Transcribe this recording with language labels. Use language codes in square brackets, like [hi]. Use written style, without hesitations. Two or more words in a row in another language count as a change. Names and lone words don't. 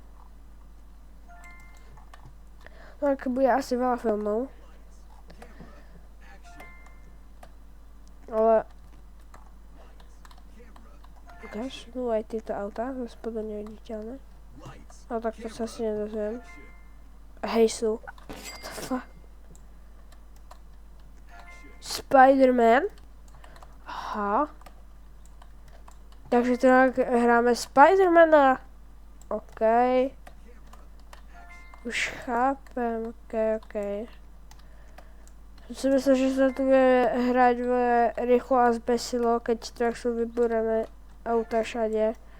[sk] No ak bude asi veľa filmov. Ale ukáž, no aj tieto autá, zo spodu neviditeľné. No tak to sa asi nedozviem. Hej sú. [en] What the fuck? Spider-Man? [sk] Aha. Takže tu hráme Spider-Mana. OK. Už chápem, OK. Som si myslel, že sa tu bude hrať rýchlo a zbesilo, keď tak sú vybúrené auta všade.